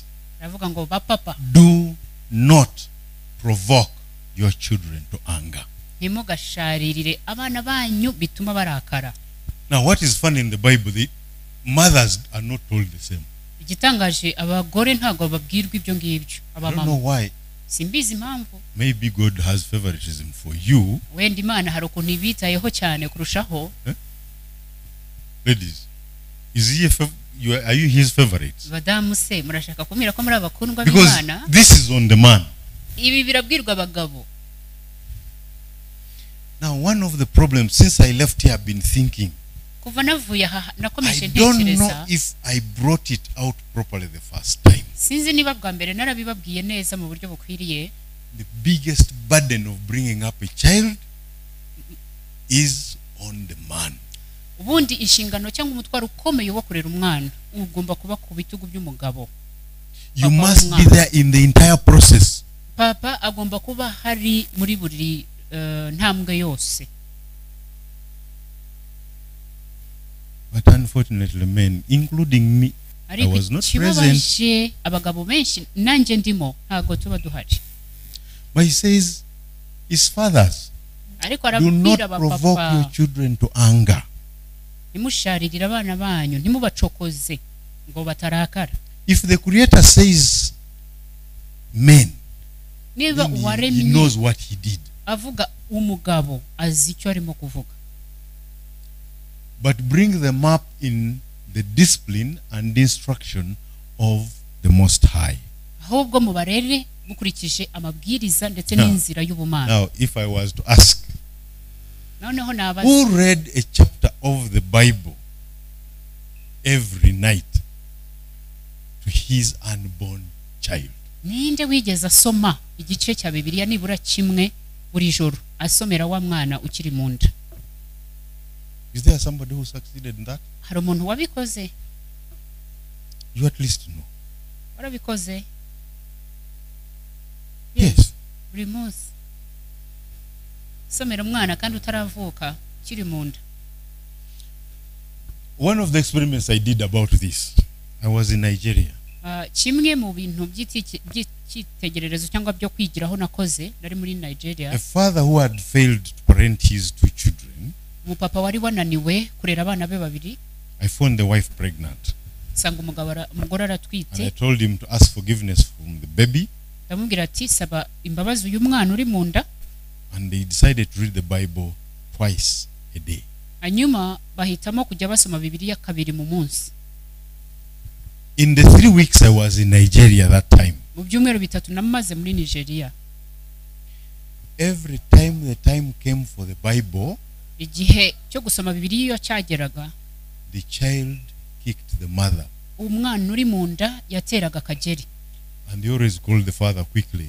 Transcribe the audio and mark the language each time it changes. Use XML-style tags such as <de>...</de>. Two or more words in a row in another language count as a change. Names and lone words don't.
<rw>aravuga ngo bapapa</rw> <en>do not provoke your children to anger.</en> <rw>ntimugasharirire abana banyu bituma barakara.</rw> <en>Now, what is funny in the Bible, the mothers are not told the same.</en> <rw>igitangaje abagore ntabwo babwirwa ibyo ngibyo</rw> <en>I don't know</en> <rw>abamama</rw> <en>why.</en> <rw>simbizi impamvu</rw> <en>Maybe God has favoritism for you.</en> <rw>wenda imana hari ukuntu ibitayeho cyane kurushaho.</rw> <en>Ladies, is he are you his favorites?</en> <rw>badamu se murashaka kumira ko muri abakundwa</rw> <en>Because</en> <rw>b'imana?</rw> <en>this is on the man.</en> <rw>ibi birabwirwa abagabo.</rw> <en>Now, one of the problems, since I left here, I've been thinking,</en> <rw>kuva navuye aha nakomeje</rw> <en>I don't know</en> <rw>ntekereza</rw> <en>if I brought it out properly the first time.</en> <rw>sinzi niba bwa mbere narabibabwiye neza mu buryo bukwiriye.</rw> <en>The biggest burden of bringing up a child is on the man.</en> <rw>ubundi inshingano cyangwa umutwaro ukomeye wo kurera umwana ugomba kuba ku bitugu by'umugabo.</rw> <en>You</en> <rw>Papa</rw> <en>must be</en> <rw>w'umwana.</rw> <en>there in the entire process.</en> <rw>papa agomba kuba hari muri buri ntambwe yose.</rw> <en>But unfortunately, men, including me, I</en> <rw>ariko</rw> <en>was not present.</en> <rw>ikibabaje abagabo benshi nanjye ndimo ntabwo tuba duhari.</rw> <en>But he says, his fathers,</en> <rw>ariko</rw> <en>do not</en> <rw>arabwira</rw> <en>provoke your</en> <rw>abapapa</rw> <en>children to anger.</en> <rw>ntimusharirire abana banyu ntimubacokoze ngo batarakara.</rw> <en>If the Creator says men,</en> <rw>niba</rw> <en>then he</en> <rw>uwaremye</rw> <en>knows what he did.</en> <rw>avuga umugabo azi icyo arimo kuvuga.</rw> <en>But bring them up in the discipline and instruction of the Most High.</en> <rw>ahubwo mubarere mukurikije amabwiriza ndetse</rw> <en>Now-</en> <rw>n'inzira y'ubumana.</rw> <en>Now, if I was to ask,</en> <rw>noneho nabaza</rw> <en>who read a chapter of the Bible every night to his unborn child?</en> <rw>ninde wigeze asoma igice cya Bibiliya nibura kimwe buri joro asomera wa mwana ukiri mu nda?</rw> <en>Is there somebody who succeeded in that?</en> <rw>hari umuntu wabikoze?</rw> <en>You at least know.</en> <rw>warabikoze?</rw> <en>Yes.</en> <rw>buri munsi somera umwana kandi utaravuka ukiri mu nda.</rw> <en>One of the experiments I did about this, I was in Nigeria.</en> <rw>kimwe mu bintu by'icyitegererezo cyangwa byo kwigiraho nakoze nari muri Nigeria.</rw> <en>A father who had failed to parent his 2 children,</en> <rw>umupapa wari wananiwe kurera abana be babiri.</rw> <en>I found the wife pregnant.</en> <rw>nsanga umugore</rw> <en>And I</en> <rw>aratwite.</rw> <en>told him to ask forgiveness from the baby.</en> <rw>ndamubwira ati saba imbabazi uyu mwana uri mu nda.</rw> <en>And they decided to read the Bible twice a day.</en> <rw>hanyuma bahitamo kujya basoma Bibiliya kabiri mu munsi.</rw> <en>In the 3 weeks I was in Nigeria that time,</en> <rw>mu byumweru bitatu namaze muri Nigeria.</rw> <en>every time the time came for the Bible,</en> <rw>igihe cyo gusoma Bibiliya iyo cyageraga</rw> <en>the child kicked the mother.</en> <rw>umwana uri mu nda yateraga akageri.</rw> <en>And they always called the father quickly.</en>